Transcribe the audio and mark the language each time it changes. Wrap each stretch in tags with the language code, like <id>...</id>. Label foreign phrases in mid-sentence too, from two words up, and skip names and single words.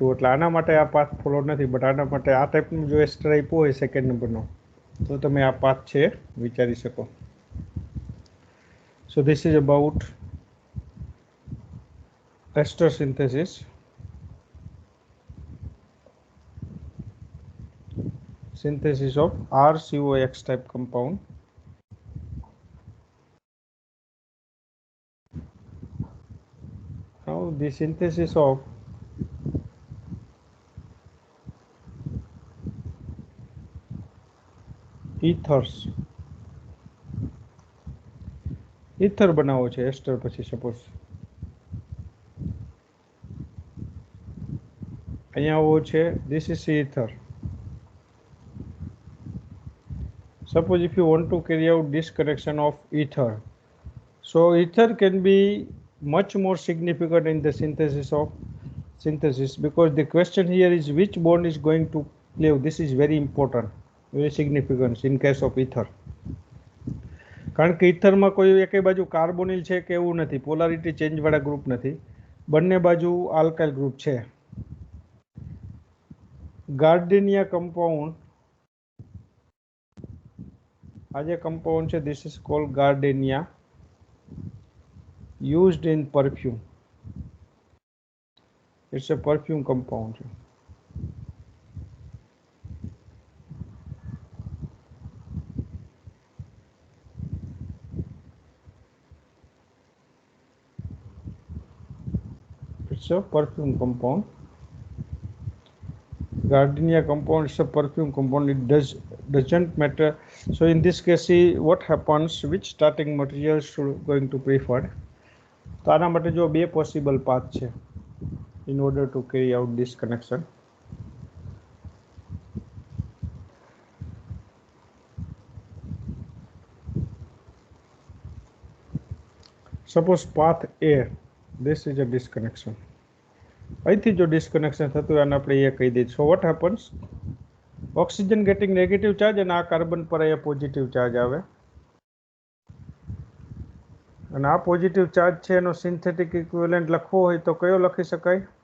<gu>એટલે આના માટે આ પાથ ફોલો નથી. બટ આના માટે આ ટાઈપનું જો એસ્ટર આપ્યો હોય સેકન્ડ નંબરનો તો તમે આ પાથ છે વિચારી શકો.</gu> <en>So this is about ester synthesis. Synthesis of RCOX type compound. Now the synthesis of ethers.</en> <gu>ether બનાવો છે એસ્ટર પછી. સપોઝ અહીંયા આવો છે,</gu> <en>this is ether. Suppose if you want to carry out disconnection of ether, so ether can be much more significant in the synthesis because the question here is which bond is going to leave. This is very important, very significant in case of ether.</en> <gu>કારણ કે ઇથરમાં કોઈ એકે બાજુ કાર્બોનિલ છે કે એવું નથી,</gu> <en>polarity change</en> <gu>વાળા ગ્રુપ નથી, બંને બાજુ</gu> <en>alkyl group</en> <gu>છે. ગાર્ડિનિયા કમ્પાઉન્ડ, આ જે કમ્પાઉન્ડ છે</gu> <en>this is called gardenia, used in perfume. It's a perfume compound. It's a perfume compound. Gardenia compound is a perfume compound. It doesn't matter. So in this case, see what happens, which starting material should going to prefer.</en> <gu>તો આના માટે જો બે</gu> <en>possible path</en> <gu>છે</gu> <en>in order to carry out this connection. Suppose path A, this is a disconnection.</en> <gu>અહીંથી જો ડિસ્કનેક્શન થતું હોય અને આપણે એ કહી દઈએ.</gu> <en>So what happens, oxygen getting negative charge</en> <gu>અને આ કાર્બન પર અહીંયા</gu> <en>positive charge</en> <gu>આવે અને આ</gu> <en>positive charge</en> <gu>છે એનો</gu> <en>synthetic equivalent</en> <gu>લખવો હોય તો કયો લખી શકાય?</gu>